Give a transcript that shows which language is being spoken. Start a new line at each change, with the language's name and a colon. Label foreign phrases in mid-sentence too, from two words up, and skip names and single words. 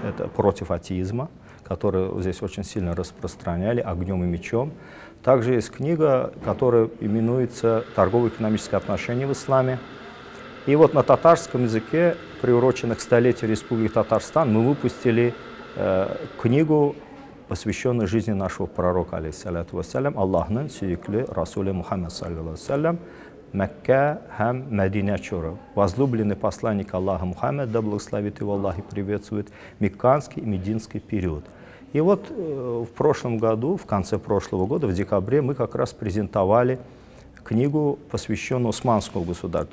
Russian: Это против атеизма, который здесь очень сильно распространяли огнем и мечом. Также есть книга, которая именуется «Торгово-экономические отношения в исламе». И вот на татарском языке, приуроченных к столетию Республики Татарстан, мы выпустили книгу, посвященную жизни нашего пророка,
Arabic: عليه الصلاة والسلام,
Tatar: Аллахның сүйіклі Расуле
Arabic: Мухаммад, صلى الله عليه وسلم,
Tatar: Мекке һәм Мәдинә чоры.
Russian: Возлюбленный посланник Аллаха Мухаммад, да благословит его Аллах и приветствует, Мекканский и Мединский период. И вот в прошлом году, в конце прошлого года, в декабре, мы как раз презентовали книгу, посвященную Османскому государству.